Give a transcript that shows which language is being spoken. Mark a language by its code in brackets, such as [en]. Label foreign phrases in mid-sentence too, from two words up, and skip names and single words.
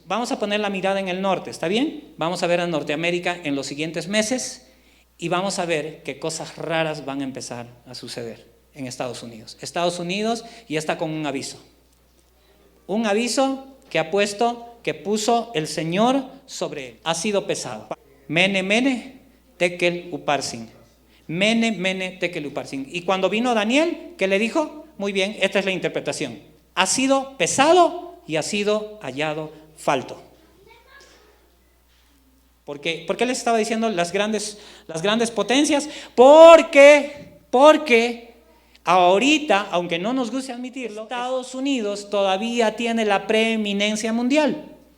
[es] Vamos a poner la mirada en el norte, ¿está bien? Vamos a ver a Norteamérica en los siguientes meses y vamos a ver qué cosas raras van a empezar a suceder en Estados Unidos. Estados Unidos ya está con un aviso. Un aviso que puso el Señor sobre él. Ha sido pesado. [arc] Mene, mene, tekel uparsin. Mene, mene, tekel uparsin. [es] Y cuando vino Daniel, ¿qué le dijo? Muy bien, esta es la interpretación. Ha sido pesado y ha sido hallado falto. ¿Por qué les estaba diciendo las grandes potencias? Porque ahorita, aunque no nos guste admitirlo, Estados Unidos todavía tiene la preeminencia mundial.